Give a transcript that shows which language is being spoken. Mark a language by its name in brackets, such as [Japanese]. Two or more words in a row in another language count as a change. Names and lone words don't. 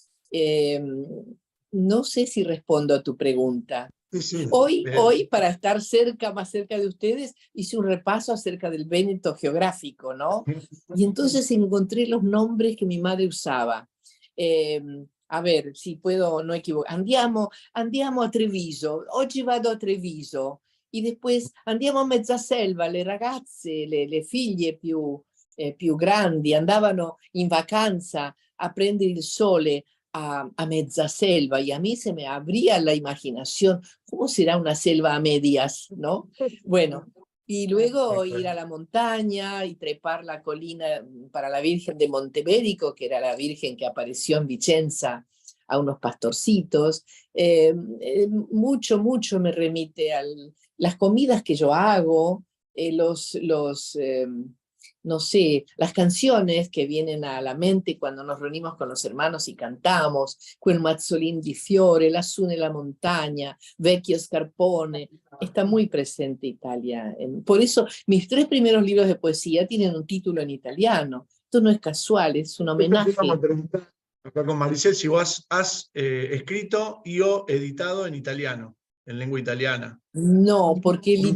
[Spanish] No sé si respondo a tu pregunta. Sí, sí. Hoy, para estar más cerca de ustedes, hice un repaso acerca del Véneto geográfico, ¿no? Y entonces encontré los nombres que mi madre usaba. A ver, si puedo no equivocar. [Italian] Andiamo a Treviso, oggi vado a Treviso. E después andiamo a Mezzaselva, le ragazze, le figlie più grandi andavano in vacanza a prendere il sole a Mezzaselva, [Spanish] y a mí se me abría la imaginación, ¿cómo será una selva a medias, no? Bueno, y luego ir a la montaña y trepar la colina para la Virgen de Montemerico, que era la Virgen que apareció en Vicenza a unos pastorcitos. Mucho me remite a las comidas que yo hago, no sé, las canciones que vienen a la mente cuando nos reunimos con los hermanos y cantamos, [Italian] Quel mazzolin di fiore, Lassù nella montagna, Vecchio Scarpone, [Spanish] está muy presente Italia. Por eso mis 3 primeros libros de poesía tienen un título en italiano. Esto no es casual, es un homenaje. Vamos a preguntar acá con Maricel si vos has escrito y o editado en italiano, en lengua italiana. No, porque el